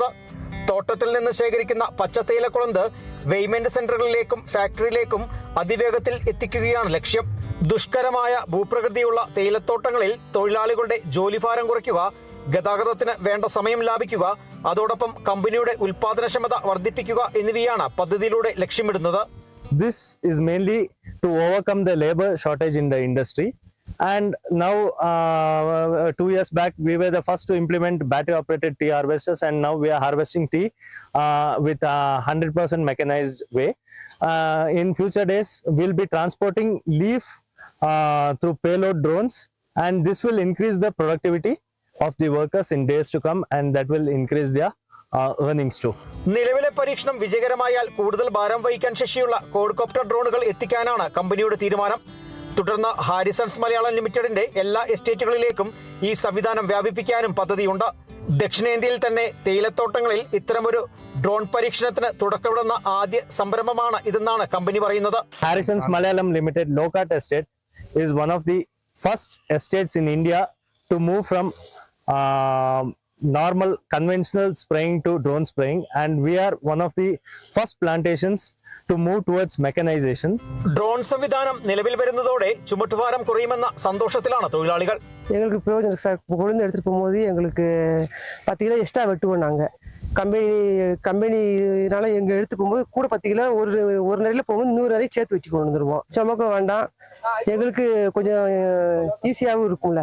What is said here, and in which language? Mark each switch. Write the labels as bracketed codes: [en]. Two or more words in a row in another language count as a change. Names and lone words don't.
[ml] തോട്ടത്തിൽ നിന്ന് ശേഖരിക്കുന്ന പച്ചത്തേയിലക്കൊളുന്ത് വെയ്മെന്റ് സെന്ററുകളിലേക്കും ഫാക്ടറിയിലേക്കും അതിവേഗത്തിൽ എത്തിക്കുകയാണ് ലക്ഷ്യം. ദുഷ്കരമായ ഭൂപ്രകൃതിയുള്ള തേയിലത്തോട്ടങ്ങളിൽ തൊഴിലാളികളുടെ ജോലിഭാരം കുറയ്ക്കുക, ഗതാഗതത്തിന് വേണ്ട സമയം ലാഭിക്കുക, അതോടൊപ്പം കമ്പനിയുടെ ഉൽപാദനക്ഷമത വർദ്ധിപ്പിക്കുക എന്നിവയാണ് പദ്ധതിയിലൂടെ ലക്ഷ്യമിടുന്നത്. [en] This is mainly to overcome the labor shortage in the industry. And now 2 years back we were the first to implement battery operated tea harvesters, and now we are harvesting tea with 100% mechanized way. In future days we'll be transporting leaf through payload drones, and this will increase the productivity of the workers in days to come, and that will increase their earnings too. [ml] നിലവിലെ പരീക്ഷണം വിജയകരമായാൽ കൂടുതൽ ഭാരം വഹിക്കാൻ ശേഷിയുള്ള ക്വാഡ്കോപ്റ്റർ ഡ്രോണുകൾ എത്തിക്കാനാണ് കമ്പനിയുടെ തീരുമാനം. തുടർന്ന് ഹാരിസൺസ് മലയാളം ലിമിറ്റഡിന്റെ എല്ലാ എസ്റ്റേറ്റുകളിലേക്കും ഈ സംവിധാനം വ്യാപിപ്പിക്കാനും പദ്ധതിയുണ്ട്. ദക്ഷിണേന്ത്യയിൽ തന്നെ തേയിലത്തോട്ടങ്ങളിൽ ഇത്തരമൊരു ഡ്രോൺ പരീക്ഷണത്തിന് തുടക്കമിടുന്ന ആദ്യ സംരംഭമാണ് ഇതെന്നാണ് കമ്പനി പറയുന്നത്. [en] ഹാരിസൺസ് മലയാളം ലിമിറ്റഡ് ലോക്കാർട്ട് എസ്റ്റേറ്റ് is one of the first estates in India to move from normal conventional spraying to drone spraying, and we are one of the first plantations to move towards mechanization. [ml] ഡ്രോൺ സംവിധാനം നിലവിൽ വരുന്നതോടെ ചുമട്ടുഭാരം കുറയുമെന്ന സന്തോഷത്തിലാണ് തൊഴിലാളികൾ. [ta] எங்களுக்கு பிரயோஜனம் சார். கொழுந்து எடுத்துகிட்டு போகும்போது எங்களுக்கு 10 கிலோ எக்ஸ்ட்ரா வெட்டுவோம். நாங்கள் கம்பெனினால எங்கள் எடுத்து போகும்போது கூட 10 கிலோ ஒரு நிறையில் போகும்போது 100 நிறைய சேர்த்து வெட்டி கொண்டு வந்துடுவோம். [ml] ചുമക്ക വേണ്ട, എങ്ങൾക്ക് கொஞ்சம் ഈസിയാവും இருக்கும்ல.